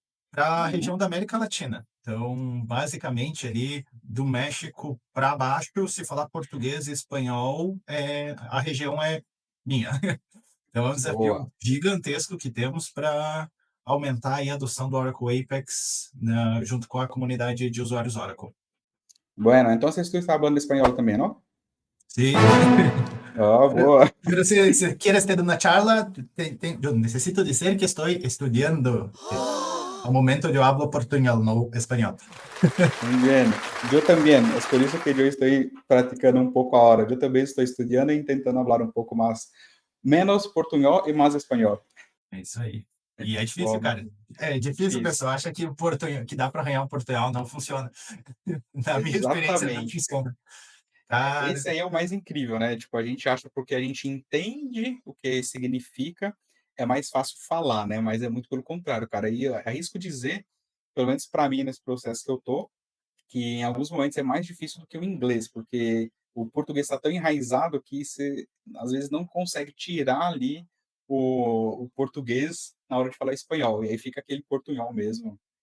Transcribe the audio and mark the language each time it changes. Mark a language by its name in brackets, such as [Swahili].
[Portuguese] Para a região da América Latina. Então, basicamente, ali do México para baixo, se falar português e espanhol, a região é minha. Então, é um desafio Boa. gigantesco que temos para aumentar a adoção do Oracle Apex, né, junto com a comunidade de usuários Oracle. [Spanish] Bueno, entonces tú estás hablando español también, ¿no? Sí. [Portuguese] Ah, boa. [Spanish] Pero si quieres tener una charla, yo necesito decir que estoy estudiando. Al momento yo hablo portuñol, no español. Muy bien. Yo también. Es por eso que yo estoy practicando un poco ahora. Yo también estoy estudiando e intentando hablar un poco más, menos portuñol y más español. [Portuguese] É isso aí. E é difícil, Bom, cara. É difícil, o pessoal acha que o portunhol, que dá para arranhar o portunhol, não funciona. Na minha experiência, não exatamente. funciona. Cara, Esse aí é o mais incrível, né? Tipo, a gente acha porque a gente entende o que significa, é mais fácil falar, né? Mas é muito pelo contrário, cara. E eu arrisco dizer, pelo menos para mim, nesse processo que eu tô, que em alguns momentos é mais difícil do que o inglês, porque o português está tão enraizado que você, às vezes, não consegue tirar ali o português na hora de falar espanhol. E aí fica aquele portunhol mesmo.